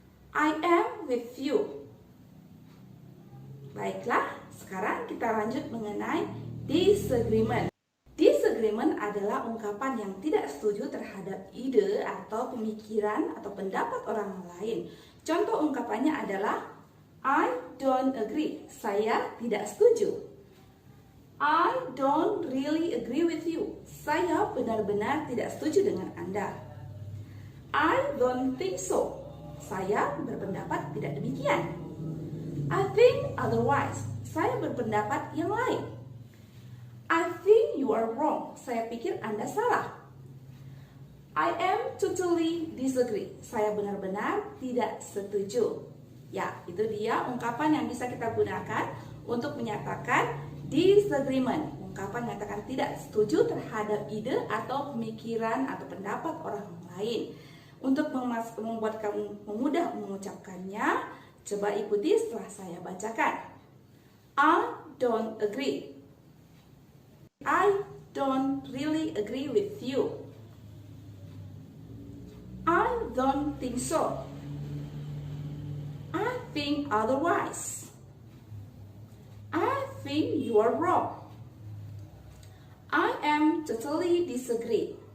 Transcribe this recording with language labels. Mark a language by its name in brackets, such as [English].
[English] I am with you. [Indonesian] Baiklah, sekarang kita lanjut mengenai disagreement. Disagreement adalah ungkapan yang tidak setuju terhadap ide atau pemikiran atau pendapat orang lain. Contoh ungkapannya adalah [English] I don't agree. [Indonesian] Saya tidak setuju. [English] I don't really agree with you. [Indonesian] Saya benar-benar tidak setuju dengan Anda. [English] I don't think so. [Indonesian] Saya berpendapat tidak demikian. [English] I think otherwise. [Indonesian] Saya berpendapat yang lain. [English] I think you are wrong. [Indonesian] Saya pikir Anda salah. [English] I am totally disagree. [Indonesian] Saya benar-benar tidak setuju. Ya, itu dia ungkapan yang bisa kita gunakan untuk menyatakan disagreement. Ungkapan menyatakan tidak setuju terhadap ide atau pemikiran atau pendapat orang lain. Untuk membuat kamu mudah mengucapkannya, coba ikuti setelah saya bacakan. [English] I don't agree. I don't really agree with you. I don't think so. I think otherwise. I think you are wrong. I am totally disagree.